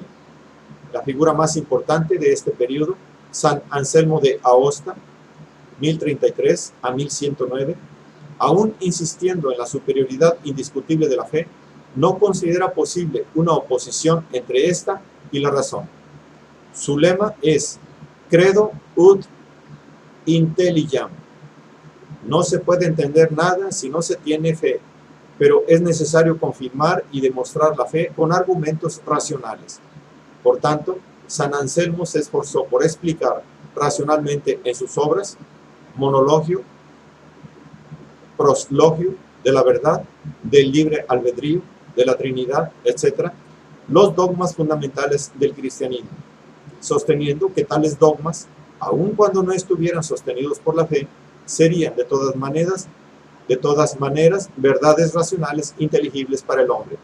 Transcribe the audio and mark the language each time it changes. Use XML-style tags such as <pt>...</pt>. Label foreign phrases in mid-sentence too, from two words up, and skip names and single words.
<es>La figura más importante de este periodo, San Anselmo de Aosta, 1033 a 1109, aún insistiendo en la superioridad indiscutible de la fe, no considera posible una oposición entre esta y la razón. Su lema es</es> <la>Credo ut intelligiam.</la> <es>No se puede entender nada si no se tiene fe, pero es necesario confirmar y demostrar la fe con argumentos racionales. Por tanto, San Anselmo se esforzó por explicar racionalmente en sus obras, monologio, proslogio de la verdad, del libre albedrío, de la Trinidad, etc., los dogmas fundamentales del cristianismo, sosteniendo que tales dogmas, aun cuando no estuvieran sostenidos por la fe, serían de todas maneras verdades racionales inteligibles para el hombre.</es>